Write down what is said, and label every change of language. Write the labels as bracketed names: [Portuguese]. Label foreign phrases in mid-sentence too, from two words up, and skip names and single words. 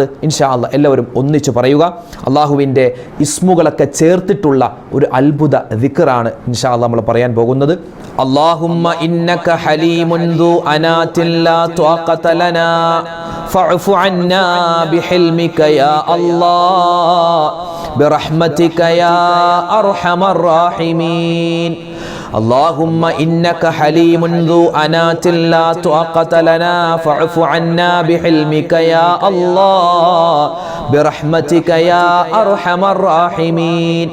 [Arabic] إن شاء الله [Malayalam] എല്ലാവരും ഒന്നിച്ചു പറയുക. അള്ളാഹുവിൻ്റെ ഇസ്മുകളൊക്കെ ചേർത്തിട്ടുള്ള ഒരു അത്ഭുത ദിക്റാണ് [Arabic] إن شاء الله [Malayalam] നമ്മൾ പറയാൻ പോകുന്നത്. [Arabic] اللهم إنك حليم ذو أناة لا طاقة لنا فاعف عنا بحلمك يا الله برحمتك يا أرحم الراحمين. اللهم إنك حليم ذو أنات لا طاقة لنا فاعف عنا بحلمك يا الله برحمتك يا أرحم الراحمين.